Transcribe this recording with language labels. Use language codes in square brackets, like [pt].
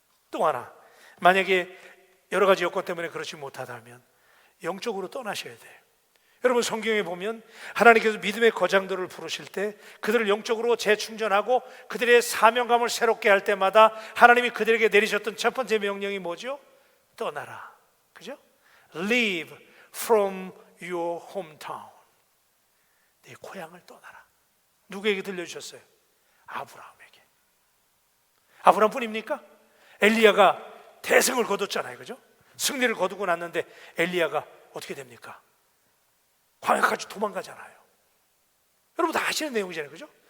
[ko] 또 하나, 만약에 여러 가지 여건 때문에 그렇지 못하다면 영적으로 떠나셔야 돼요. 여러분 성경에 보면 하나님께서 믿음의 거장들을 부르실 때 그들을 영적으로 재충전하고 그들의 사명감을 새롭게 할 때마다 하나님이 그들에게 내리셨던 첫 번째 명령이 뭐죠? 떠나라. 그죠? [en] Leave from your hometown. [ko] 내 고향을 떠나라. 누구에게 들려주셨어요? 아브라함에게. 아브라함뿐입니까? 엘리야가 대승을 거뒀잖아요. 그죠? 승리를 거두고 났는데 엘리야가 어떻게 됩니까? 광야까지 도망가잖아요. 여러분 다 아시는 내용이잖아요. 그죠?